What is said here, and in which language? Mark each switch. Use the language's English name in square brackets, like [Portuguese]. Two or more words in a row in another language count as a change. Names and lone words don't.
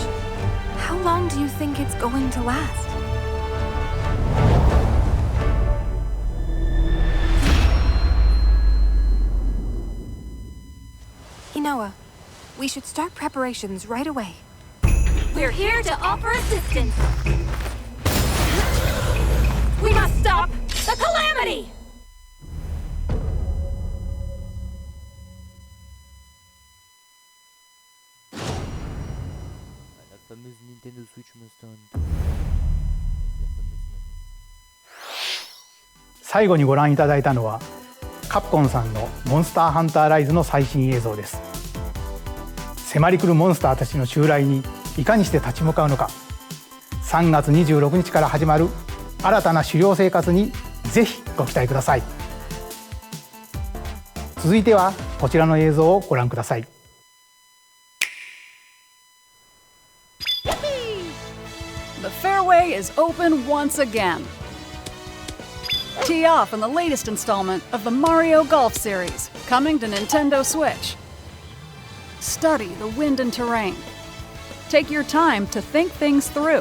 [English] How long do you think it's going to last? Inoa, we should start preparations right away. We're here to offer assistance. We must stop the calamity! [French] La fameuse Nintendo Switch Mustang. [Japanese] 最後にご覧いただいたのはカプコンさんのモンスターハンターライズの最新映像です。迫り来るモンスターたちの襲来にいかにして立ち向かうのか、3月26日から始まる新たな狩猟生活にぜひご期待ください。続いてはこちらの映像をご覧ください。 [English] The fairway is open once again. Tee off in the latest installment of the Mario Golf series, coming to Nintendo Switch. Study the wind and terrain. Take your time to think things through.